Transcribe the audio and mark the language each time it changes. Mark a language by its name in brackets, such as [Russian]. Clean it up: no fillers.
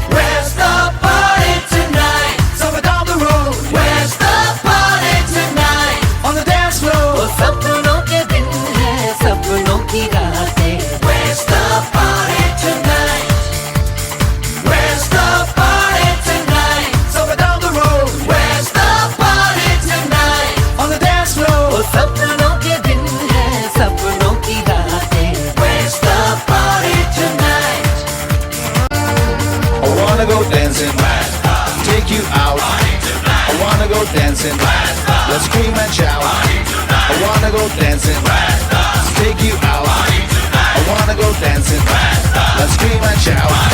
[English] Where's the party tonight? Somewhere down the road, Where's the party tonight? on the dance floor. [Hindi] वो सपनों के दिन है, सपनों की रातें. [English] Where's the party tonight? Where's the party tonight? Somewhere down the road, Where's the party tonight? on the dance floor. [Hindi] वो सपनों के दिन है, सपनों की रातें. [English] Where's the party tonight? I wanna go dancing, take you out. I wanna go dancing, let's scream and shout. I wanna go dancing, take you out. I wanna go dancing, let's scream and shout.